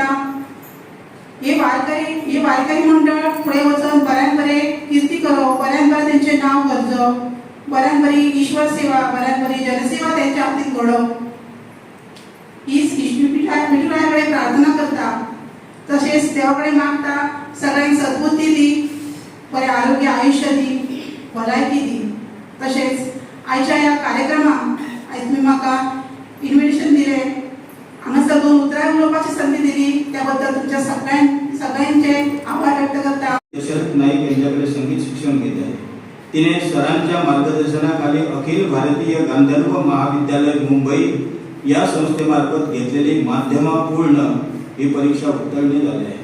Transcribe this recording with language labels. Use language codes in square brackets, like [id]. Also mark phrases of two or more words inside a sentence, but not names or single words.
[kok] हे वारकरी मंडळ फुडें वचून बऱ्यान बरे कीर्ती करप, बऱ्यान बरें तेंचे नांव गरजप, बऱ्यान बरी ईश्वर सेवा, बऱ्यान बरी जनसेवा त्यांच्या हातीन घडोवप हीच विठुराया कडेन प्रार्थना करता. तसेच देवा कडेन मागता सगळ्यांक सद्बुद्धी दी, बरें आरोग्य आयुष्य दी, भलायकी दी. तसेच आयच्या या कार्यक्रमाक आयज तुमी म्हाका इन्विटेशन दिलें, हांगासर दोन उतरां उलोवपाची संदी दिली, त्या बद्दल तुमच्या सगळ्यांचे आभार व्यक्त करता. [mr] शरद नाईक यांच्याकडे संगीत शिक्षण घेत आहे. तिने सरांच्या मार्गदर्शनाखाली अखिल भारतीय गांधर्व महाविद्यालय मुंबई या संस्थेमार्फत घेतलेली माध्यमपूर्ण ही परीक्षा उत्तीर्ण झाली आहे.